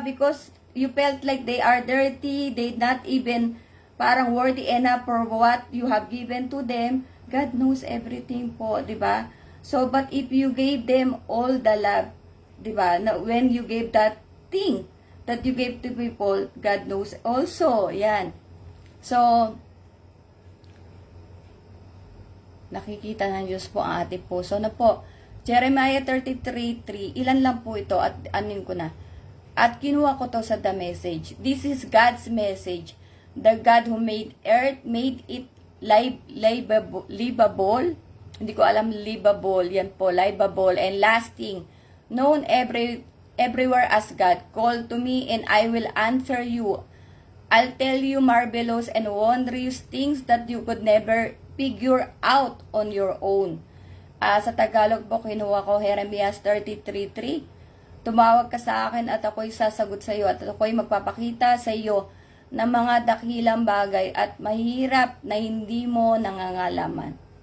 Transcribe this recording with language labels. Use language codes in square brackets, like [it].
[en] Because you felt like they are dirty, they not even parang worthy enough for what you have given to them. God knows everything po, di ba? So, but if you gave them all the love, di ba? When you gave that thing that you gave to people, God knows also. [tl] Yan. So, nakikita ng Diyos po ang ating puso na po. Jeremiah 33:3, ilan lang po ito at anin ko na. At kinuha ko to sa The Message. [en] This is God's message. The God who made earth, made it livable. [tl] Hindi ko alam, livable. Yan po, [en] livable and lasting. Known everywhere as God. Call to me and I will answer you. I'll tell you marvelous and wondrous things that you could never figure out on your own. [tl] Sa Tagalog po, kinuha ko Jeremiah 33:3. Tumawag ka sa akin at ako'y sasagot sa iyo at ako'y magpapakita sa iyo ng mga dakilang bagay at mahirap na hindi mo nangangalaman.